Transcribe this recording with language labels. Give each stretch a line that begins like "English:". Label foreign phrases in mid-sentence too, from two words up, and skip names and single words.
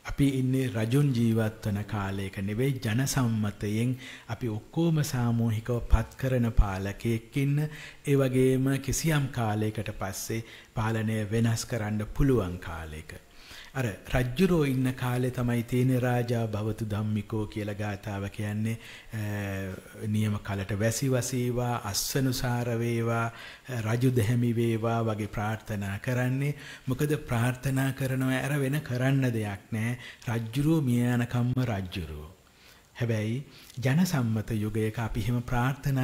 Sinhala: අපි ඉන්නේ රජුන් ජීවත් වන කාලයක නෙවෙයි ජන සම්මතයෙන් අපි ඔක්කොම සාමූහිකව පත් කරන පාලකයෙක් ඉන්න ඒ වගේම කිසියම් කාලයකට පස්සේ පාලනය වෙනස් කරන්න පුළුවන් කාලයක අර රජ්ජුරෝ ඉන්න කාලේ තමයි
Pali: තේන රාජා භවතු ධම්මිකෝ
Sinhala: කියලා ගාතාව කියන්නේ නියම කලට වැසි වසීවා අස්සනුසාර වේවා රජු දෙහැමි වේවා වගේ ප්‍රාර්ථනා කරන්නේ මොකද ප්‍රාර්ථනා කරනවා අර වෙන කරන්න දෙයක් නැහැ රජ්ජුරෝ මිය යනකම්ම රජ්ජුරෝ හැබැයි ජන සම්මත යුගයක අපි හිම ප්‍රාර්ථනා